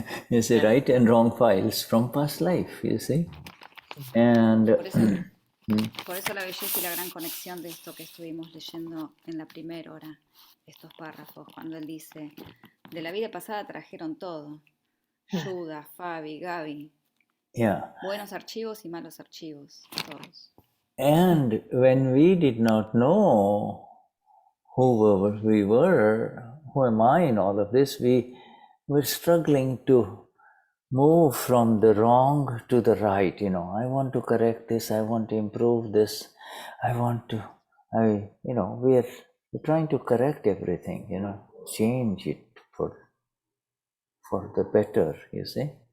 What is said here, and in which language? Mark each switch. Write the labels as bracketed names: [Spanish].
[English] You see, right and wrong files from past life, you see. And [Spanish] por eso la belleza y la gran conexión de esto que estuvimos leyendo en la primera hora, estos párrafos, cuando él dice, de la vida pasada trajeron todo, Shuddha, Fabi, Gaby, buenos archivos y malos archivos, todos. [English] And when we did not know who we were, who am I in all of this, we were struggling to move from the wrong to the right. I want to correct this, I want to improve this, we're trying to correct everything, change it for the better, you see.